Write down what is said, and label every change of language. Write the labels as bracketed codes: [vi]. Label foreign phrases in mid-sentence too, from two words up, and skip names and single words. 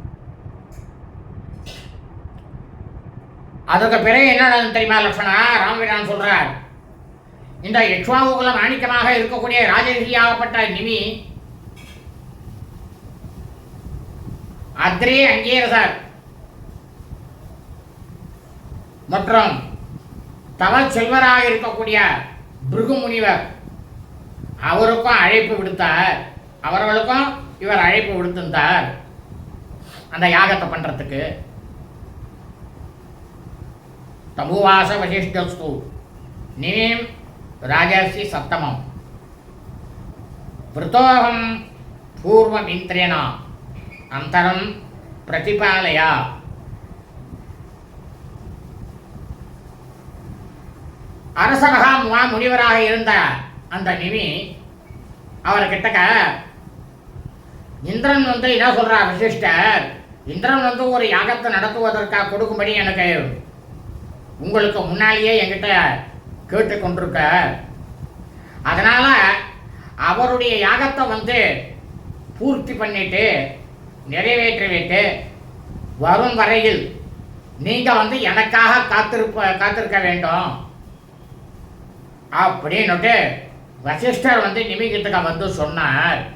[ta] அதுக்கு பிறகு என்ன தெரியுமா லக்ஷ்மணா, ராமபிரான் சொல்றார், இந்த இக்ஷ்வாகுகுலம் மாணிக்கமாக இருக்கக்கூடிய ராஜரிஷியாகப்பட்ட நிமி அத்ரி அங்கீரசர் மற்றும் தவ செல்வராக இருக்கக்கூடிய பிருகு முனிவர் அவருக்கும் அழைப்பு விடுத்தார். அவர்களுக்கும் இவர் அழைப்பு விடுத்திருந்தார் அந்த யாகத்தை பண்றதுக்கு. [sa] तमुवास वसिष्ठस्तु निमीं राजर्षि सप्तमं वृतोऽहं पूर्वमिन्द्रेण अन्तरं प्रतिपालय. [ta] அரசமகா முனிவராக இருந்த அந்த நிமி அவர்கிட்ட இந்திரன் வந்து என்ன சொல்றார் வசிஷ்டர், இந்திரன் வந்து ஒரு யாகத்தை நடத்துவதற்காக கொடுக்கும்படி எனக்கு உங்களுக்கு முன்னாலேயே என்கிட்ட கேட்டு கொண்டிருக்க, அதனால அவருடைய யாகத்தை வந்து பூர்த்தி பண்ணிட்டு நிறைவேற்றிவிட்டு வரும் வரையில் நீங்க வந்து எனக்காக காத்திருக்க வேண்டும் அப்படின்னுட்டு வசிஷ்டர் வந்து நிமிகிட்ட வந்து சொன்னார்.